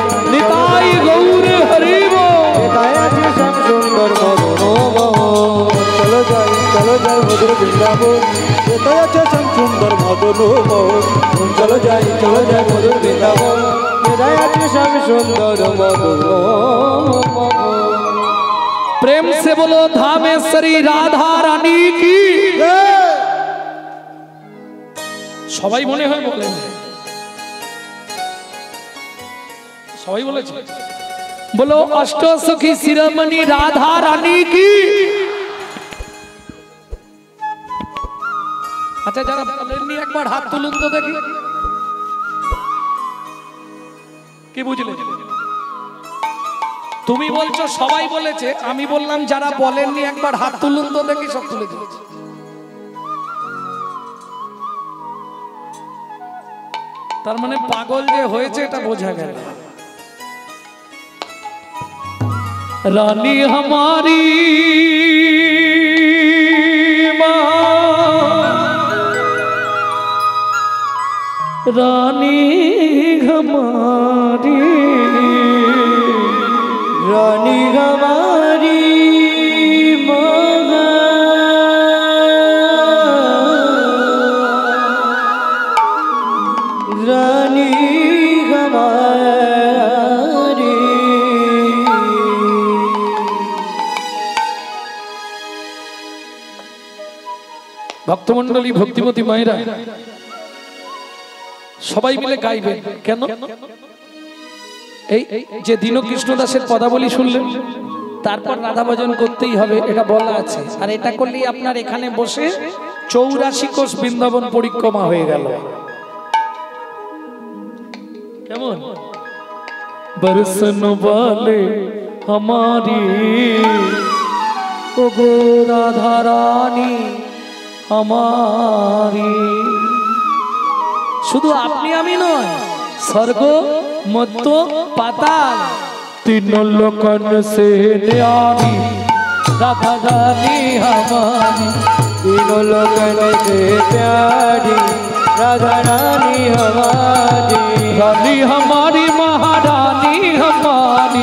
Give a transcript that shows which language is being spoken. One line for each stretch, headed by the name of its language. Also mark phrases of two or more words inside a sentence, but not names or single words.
Bangla: নিতাই গৌরে হরিব নিতাই আছে শ্যাম সুন্দর মদন চলো যাই মধুর বৃন্দাবন কোথায় আছে শ্যাম সুন্দর মদন মোহন চলো যাই মধুর বৃন্দাবন নিতাই আছে শ্যাম সুন্দর মদন
Hindi: प्रेम से बोलो धामेश्वरी राधा रानी की
Bangla: সবাই মনে হয় বলেন সবাই বলেছে
Hindi: बोलो अष्ट सखी शिरोमणि राधा रानी की
Bangla: अच्छा যারা বলেননি একবার হাত তুলুন তো দেখি কি বুঝলে তুমি বলছো সবাই বলেছে আমি বললাম যারা বলেননি একবার হাত তুলুন তো দেখি সব তুলে দিয়েছে তার মানে পাগল যে হয়েছে এটা বোঝা গেল
Hindi: रानी हमारी रानी हमारी रानी हमारी रानी हमारी
Bangla: ভক্তমণ্ডলী ভক্তিমতী মায়েরা সবাই মিলে গাইবেন কেন এই যে দীনকৃষ্ণ দাসের পদাবলী শুনলেন তারপর রাধা ভজন করতেই হবে এটা বলা আছে আর এটা করলেই আপনার এখানে বসে 84 কোষ বৃন্দাবন পরিক্রমা হয়ে গেল
Hindi: কেমন बरसन वाले हमारी ओ गो राधा रानी हमारी
Bangla: শুধু আপনি আমি নয় স্বর্গ মধ্য পাতাল
Hindi: तीन लोकन से न्यारी राधा रानी हमारी तीनों लोकन से प्यारी राधा रानी हमारी रानी हमारी महारानी हमारी